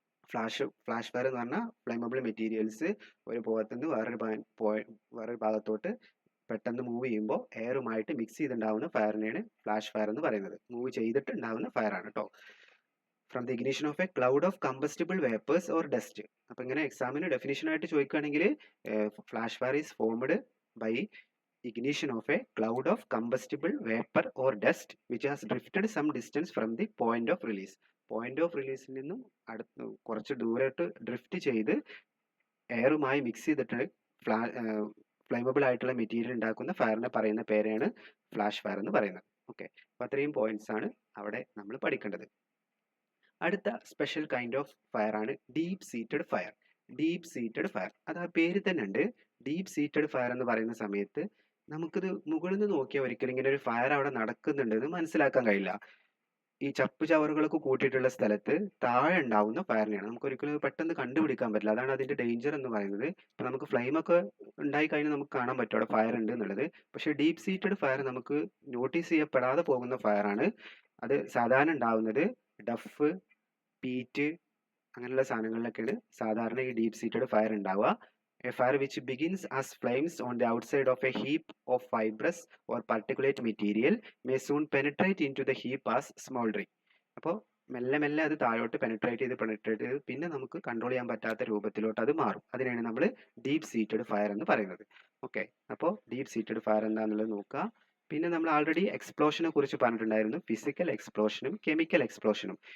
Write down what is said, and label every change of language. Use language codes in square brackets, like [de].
[ml] Flash fire എന്ന് പറഞ്ഞാൽ flammable materials ഒരു ഭാഗത്തുനിന്ന് വേറൊരു ഭാഗത്തോട്ട് പെട്ടെന്ന് മൂവ് ചെയ്യുമ്പോൾ എയറുമായിട്ട് മിക്സ് ചെയ്തുണ്ടാവുന്ന ഫയറിനെയാണ് ഫ്ലാഷ് ഫയർ എന്ന് പറയുന്നത്. മൂവ് ചെയ്തിട്ട് ഉണ്ടാവുന്ന ഫയർ ആണ് കേട്ടോ. [en] From the ignition of a cloud of combustible vapours or dust. [ml] അപ്പോൾ ഇങ്ങനെ എക്സാമിന് ഡെഫിനിഷൻ ആയിട്ട് ചോദിക്കുകയാണെങ്കിൽ [en] Flash fire is formed by ignition of a cloud of combustible vapor or dust which has drifted some distance from the point of release. Point of release [ml] നിന്നും അടുത്ത് കുറച്ച് ദൂരമായിട്ട് drift ചെയ്ത് എയറുമായി mix ചെയ്തിട്ട് ഫ്ലെയിമബിൾ ആയിട്ടുള്ള material ഉണ്ടാക്കുന്ന ഫയറിനെ പറയുന്ന പേരാണ് flash fire എന്ന് പറയുന്നത്. ഓക്കെ, അപ്പോൾ അത്രയും പോയിന്റ്സ് ആണ് അവിടെ നമ്മൾ പഠിക്കേണ്ടത്. അടുത്ത സ്പെഷ്യൽ കൈൻഡ് ഓഫ് ഫയർ ആണ് deep seated fire. Deep seated fire, അത് ആ പേര് തന്നെ ഉണ്ട്. ഡീപ്പ് സീറ്റഡ് ഫയർ എന്ന് പറയുന്ന സമയത്ത് നമുക്കിത് മുകളിൽ നിന്ന് നോക്കിയാൽ ഒരിക്കലും ഇങ്ങനെ ഒരു ഫയർ അവിടെ നടക്കുന്നുണ്ട് എന്ന് മനസ്സിലാക്കാൻ കഴിയില്ല. ഈ ചപ്പ് ചവറുകളൊക്കെ കൂട്ടിയിട്ടുള്ള സ്ഥലത്ത് താഴെ ഉണ്ടാവുന്ന ഫയറിനെയാണ് നമുക്ക് ഒരിക്കലും പെട്ടെന്ന് കണ്ടുപിടിക്കാൻ പറ്റില്ല. അതാണ് അതിന്റെ ഡേഞ്ചർ എന്ന് പറയുന്നത്. ഇപ്പൊ നമുക്ക് ഫ്ലെയിം ഒക്കെ ഉണ്ടായി കഴിഞ്ഞാൽ നമുക്ക് കാണാൻ പറ്റും അവിടെ ഫയർ ഉണ്ട് എന്നുള്ളത്. പക്ഷെ ഡീപ്പ് സീറ്റഡ് ഫയർ നമുക്ക് നോട്ടീസ് ചെയ്യപ്പെടാതെ പോകുന്ന ഫയറാണ്. അത് സാധാരണ ഉണ്ടാവുന്നത് ഡഫ്, പീറ്റ് അങ്ങനെയുള്ള സാധനങ്ങളിലൊക്കെയാണ് സാധാരണ ഈ ഡീപ്പ് സീറ്റഡ് ഫയർ ഉണ്ടാവുക. [en] A fire which begins as flames on the outside of a heap of fibrous or particulate material may soon penetrate into the heap as smoldering. [ml] അപ്പോൾ മെല്ലെ മെല്ലെ അത് താഴോട്ട് പെനിട്രേറ്റ് ചെയ്ത് പിന്നെ നമുക്ക് കൺട്രോൾ ചെയ്യാൻ പറ്റാത്ത രൂപത്തിലോട്ട് അത് മാറും. അതിനാണ് നമ്മൾ ഡീപ്പ് സീറ്റഡ് ഫയർ എന്ന് പറയുന്നത്. ഓക്കെ, അപ്പോൾ ഡീപ്പ് സീറ്റഡ് ഫയർ എന്താണെന്നുള്ളത് നോക്കുക. പിന്നെ നമ്മൾ ആൾറെഡി എക്സ്പ്ലോഷനെ കുറിച്ച് പറഞ്ഞിട്ടുണ്ടായിരുന്നു. Physical എക്സ്പ്ലോഷനും chemical എക്സ്പ്ലോഷനും.